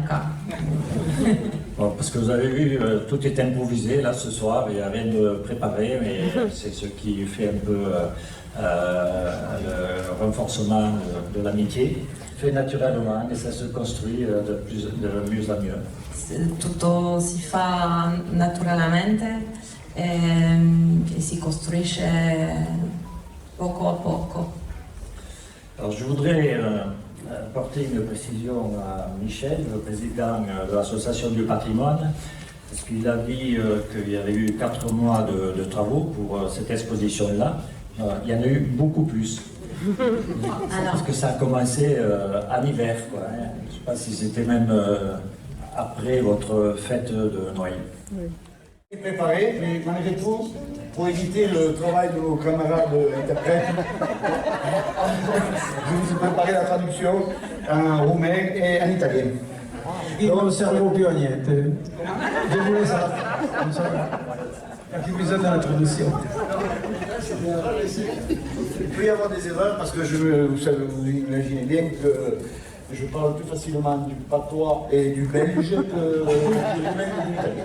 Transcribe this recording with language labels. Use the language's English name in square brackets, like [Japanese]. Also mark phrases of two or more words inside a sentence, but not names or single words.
[French] Bon, parce que vous avez vu, tout est improvisé là ce soir, il n'y a rien de préparé, mais c'est ce qui fait un peu le renforcement de l'amitié, fait naturellement et ça se construit de mieux en mieux. [Italian] Tutto si fa naturalmente e si costruisce poco a poco. [French] Alors je voudrais apporter une précision à Michel, le président de l'association du patrimoine, parce qu'il a dit qu'il y avait eu 4 mois de travaux pour cette exposition-là. Il y en a eu beaucoup plus. Parce que ça a commencé en hiver, quoi, hein. Je ne sais pas si c'était même après votre fête de Noël. Oui. Préparé, mais malgré tout, pour éviter le travail de nos camarades interprètes, je vous ai préparé la traduction en roumain et en italien. [Italian] Non servo più a niente. [French] Désolé ça. Il n'y a plus besoin de la traduction. Il peut y avoir des erreurs parce que vous imaginez bien que je parle plus facilement du patois et du belge que du roumain et de l'italien.